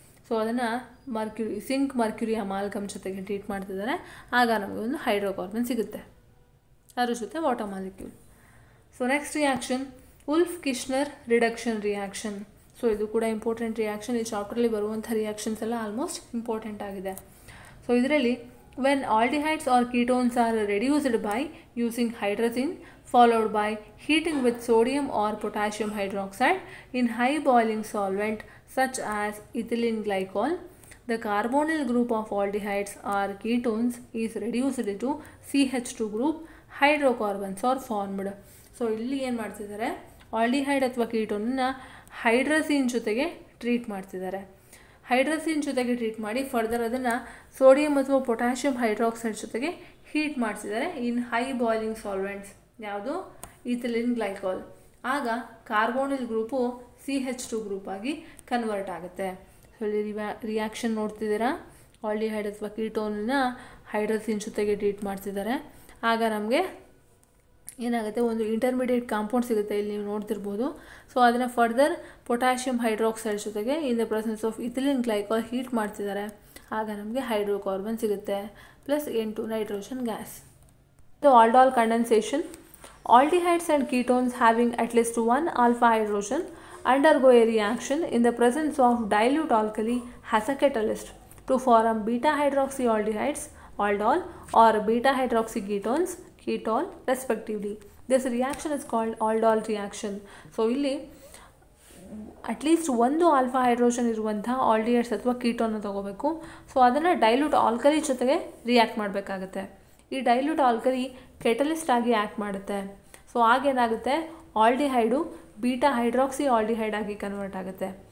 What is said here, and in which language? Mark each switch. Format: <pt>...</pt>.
<kn>So ಅದನ್ನು zinc Mercury amalgam ಜೊತೆಗೆ treat ಮಾಡ್ತಿದ್ದಾರೆ. ಆಗ ನಮಗೆ ಒಂದು ಹೈಡ್ರೋಕಾರ್ಬನ್ ಸಿಗುತ್ತೆ, ಅದ್ರ ಜೊತೆ water molecule. So next reaction ಉಲ್ಫ್-ಕಿಶ್ನರ್ reduction reaction. So ಇದು ಕೂಡ ಇಂಪಾರ್ಟೆಂಟ್ ರಿಯಾಕ್ಷನ್. ಈ ಚಾಪ್ಟರ್ಲಿ ಬರುವಂಥ ರಿಯಾಕ್ಷನ್ಸ್ ಎಲ್ಲ ಆಲ್ಮೋಸ್ಟ್ ಇಂಪಾರ್ಟೆಂಟ್ ಆಗಿದೆ. ಸೊ ಇದರಲ್ಲಿ</kn> <en>When aldehydes or ketones are reduced by using hydrazine followed by heating with sodium or potassium hydroxide in high boiling solvent such as ethylene glycol, the carbonyl group of aldehydes or ketones is reduced to CH2 group. Hydrocarbons are formed.</en> <kn>So ಇಲ್ಲಿ ಏನು ಮಾಡ್ತಿದ್ದಾರೆ, aldehyde ಅಥವಾ ಕೀಟೋನನ್ನು ಹೈಡ್ರಜಿನ್ ಜೊತೆಗೆ treat ಮಾಡ್ತಿದ್ದಾರೆ. ಹೈಡ್ರಜಿನ್ ಜೊತೆಗೆ treat ಮಾಡಿ further ಅದನ್ನು sodium ಅಥವಾ ಪೊಟ್ಯಾಷಿಯಂ ಹೈಡ್ರಾಕ್ಸೈಡ್ ಜೊತೆಗೆ ಹೀಟ್ ಮಾಡ್ತಿದ್ದಾರೆ</kn> <en>In high boiling solvents.</en> <kn>ಯಾವುದು? ಈಥಿಲಿನ್ ಗ್ಲೈಕಾಲ್. ಆಗ ಕಾರ್ಬೋನಿಲ್ ಗ್ರೂಪು CH2 ಗ್ರೂಪ್ ಆಗಿ ಕನ್ವರ್ಟ್ ಆಗುತ್ತೆ. ಸೊ ಇಲ್ಲಿ ರಿಯಾಕ್ಷನ್ ನೋಡ್ತಿದ್ದೀರಾ, ಆಲ್ಡಿಹೈಡ್ ಅಥವಾ ಕೀಟೋನನ್ನ ಹೈಡ್ರಜಿನ್ ಜೊತೆಗೆ ಟ್ರೀಟ್ ಮಾಡ್ತಿದ್ದಾರೆ. ಆಗ ನಮಗೆ ಏನಾಗುತ್ತೆ, ಒಂದು ಇಂಟರ್ಮೀಡಿಯೇಟ್ ಕಾಂಪೌಂಡ್ ಸಿಗುತ್ತೆ, ಇಲ್ಲಿ ನೀವು ನೋಡ್ತಿರ್ಬೋದು. ಸೊ ಅದನ್ನು ಫರ್ದರ್ ಪೊಟ್ಯಾಷಿಯಂ ಹೈಡ್ರಾಕ್ಸೈಡ್ ಜೊತೆಗೆ</kn> <en>in the presence of</en> <kn>ethylene glycol heat ಮಾಡ್ತಿದ್ದಾರೆ. ಆಗ ನಮಗೆ ಹೈಡ್ರೋಕಾರ್ಬನ್ ಸಿಗುತ್ತೆ plus N2 nitrogen gas.</kn> <en>The aldol condensation. Aldehydes and ketones having at least one alpha hydrogen undergo a reaction in the presence of dilute alkali as a catalyst to form beta hydroxyaldehydes, aldol, or beta hydroxyketones, ketol, respectively. This reaction is called aldol reaction.</en> <kn>So ಇಲ್ಲಿ at least ಒಂದು alpha hydrogen ಇರುವಂಥ aldehydes ಅಥವಾ ಕೀಟೋನ ತಗೋಬೇಕು. So ಅದನ್ನು dilute alkali ಜೊತೆಗೆ react ಮಾಡಬೇಕಾಗುತ್ತೆ. ಈ dilute alkali catalyst ಆಗಿ ಆ್ಯಕ್ಟ್ ಮಾಡುತ್ತೆ. ಸೊ ಆಗೇನಾಗುತ್ತೆ, ಆಲ್ಡಿಹೈಡು ಬೀಟಾ ಹೈಡ್ರಾಕ್ಸಿ ಆಲ್ಡಿಹೈಡ್ ಆಗಿ ಕನ್ವರ್ಟ್ ಆಗುತ್ತೆ.</kn>